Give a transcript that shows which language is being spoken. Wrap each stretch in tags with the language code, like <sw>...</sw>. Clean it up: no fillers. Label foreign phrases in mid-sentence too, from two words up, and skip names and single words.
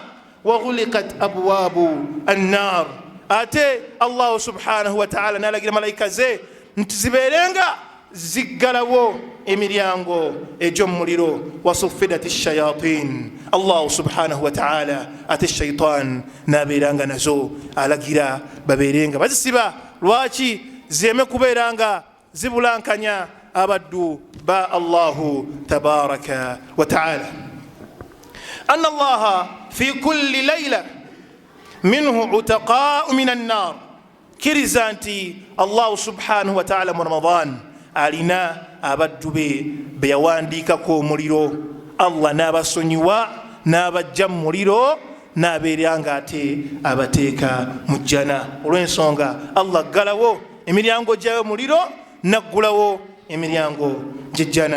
<ar>وغلقت أبواب النار,</ar> <lg>ate Allah</lg> <ar>سبحانه وتعالى</ar> <lg>n'alagira malayika ze nti zibeerenga ziggalawo emiryango egy'omuliro.</lg> <ar>وصفدت الشياطين,</ar> <lg>Allah</lg> <ar>سبحانه وتعالى</ar> <lg>ate shaitan n'abeeranga nazo alagira babeerenga bazisiba. lwaki? zireme kubeera nga zibulankanya abaddu ba Allahu</lg> <ar>تبارك وتعالى. أن الله في كل ليلة منه عتقاء من النار,</ar> <lg>kiriza nti Allah</lg> <ar>سبحانه وتعالى</ar> <lg>mu Ramadan alina abaddu be yawandiikako omuliro. Allah n'abasonyiwa n'abajja mu muliro n'abeera nga ate abateeka mu jjana. olw'ensonga Allah aggalawo emiryango gyayo muliro naggulawo emiryango gy'ejjana.</lg>